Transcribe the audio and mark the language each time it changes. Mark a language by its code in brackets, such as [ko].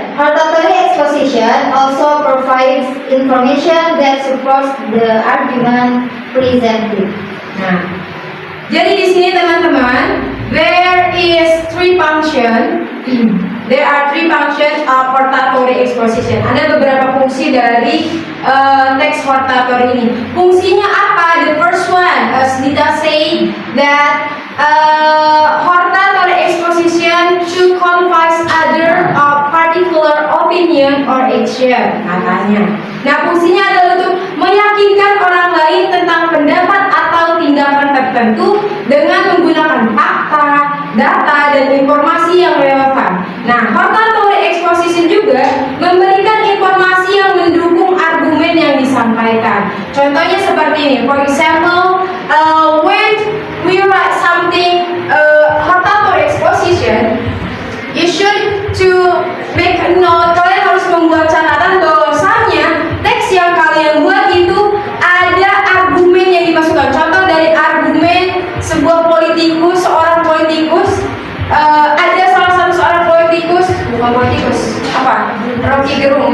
[en] Hortatory exposition also provides information that supports the argument presented. [id] Nah, jadi di sini teman-teman, [en] there is three function. There are three functions of hortatory exposition. [id] Ada beberapa fungsi dari teks hortatory ini. Fungsinya apa? [en] The first one, as Dita say that hortatory exposition to convey other particular opinion or action, katanya. [id] Nah, fungsinya adalah untuk meyakinkan orang lain tentang pendapat atau tindakan tertentu dengan menggunakan fakta, data, dan informasi yang relevan. Nah, hortatory exposition juga memberikan informasi yang mendukung argumen yang disampaikan. Contohnya seperti ini. [en] For example, when we write something hortatory exposition, you should to make a note. [id] Kalian harus membuat catatan bahwasanya teks yang kalian buat itu ada argumen yang dimasukkan. Contoh dari argumen sebuah politikus, seorang politikus, ada salah satu seorang politikus, bukan politikus, apa? Rocky Gerung.